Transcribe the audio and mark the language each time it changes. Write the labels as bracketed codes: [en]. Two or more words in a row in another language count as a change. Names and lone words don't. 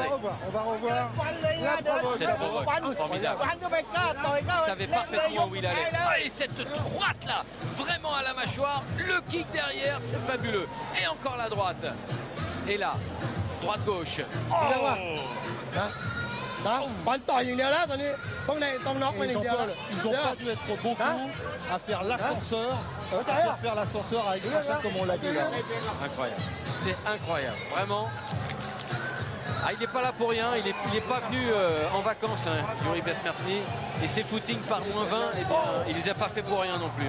[fr] On va revoir la provoque. Cette provoque, formidable. Il savait parfaitement où il allait. Ah, et cette droite là, vraiment à la mâchoire. Le kick derrière, c'est fabuleux. Et encore la droite. Et là, droite-gauche. Oh, [th] นะบอลต่อยอย่างเดียวแล้วตอนนี้ต้องน็อกไป [fr] Et [th] อย่างเดียวแล้ว [fr] Jean-Paul, ils n'ont pas dû être beaucoup à faire l'ascenseur, faire l'ascenseur avec Crachat comme on l'a dit là. Incroyable. C'est incroyable. Vraiment. Ah, il n'est pas là pour rien. Il n'est pas venu en vacances, hein, Yuri Besmertny. Et ses footings par -20, eh bien, il ne les a pas fait pour rien non plus.